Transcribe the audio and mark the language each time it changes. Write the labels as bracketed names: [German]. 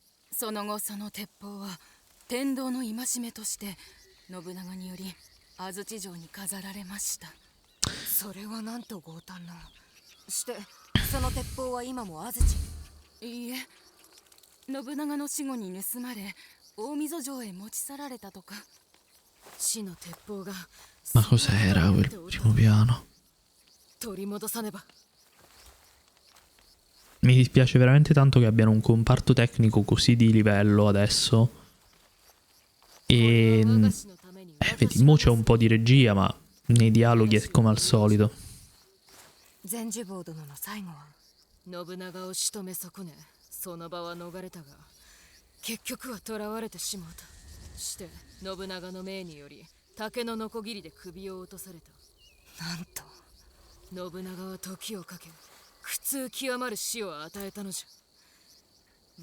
[Japanese] その後その鉄砲は天道の戒めとして信長により安土城に飾られました。それはなんと豪胆な。してその鉄砲は今も安土。いいえ、信長の死後に盗まれ大溝城へ持ち去られたとか。死の鉄砲が [Italian] Ma cos'era quel primo piano? [Japanese] 取り戻さねば。 [Italian] Mi dispiace veramente tanto che abbiano un comparto tecnico così di livello adesso. E... vedi, mo c'è un po' di regia, ma nei dialoghi è come al solito. [Japanese] 全樹坊殿の最後は信長を仕留め損ね、その場は逃れたが結局は囚われてしまった。して信長の命により竹のノコギリで首を落とされた。なんと信長は時をかけ苦痛極まる死を与えたのじゃ。